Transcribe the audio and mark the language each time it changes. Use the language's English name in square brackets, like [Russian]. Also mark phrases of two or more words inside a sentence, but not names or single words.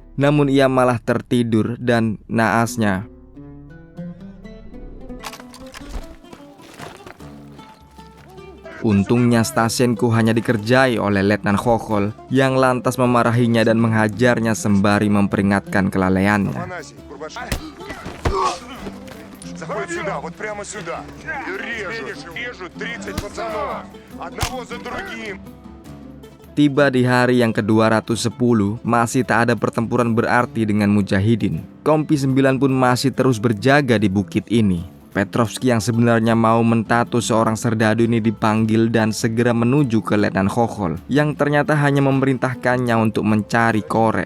[Indonesian] Namun ia malah tertidur dan naasnya untungnya Stasenko hanya dikerjai oleh Letnan Khokhol yang lantas memarahinya dan menghajarnya sembari memperingatkan kelalaiannya. [Russian] Заходит сюда, вот прямо сюда. И режут 30 пацанов. Одного за другим. [Indonesian] Tiba di hari yang ke-210, masih tak ada pertempuran berarti dengan mujahidin. Kompi 9 pun masih terus berjaga di bukit ini. Petrovski yang sebenarnya mau mentato seorang serdadu ini dipanggil dan segera menuju ke Letnan Khokhol yang ternyata hanya memerintahkannya untuk mencari korek.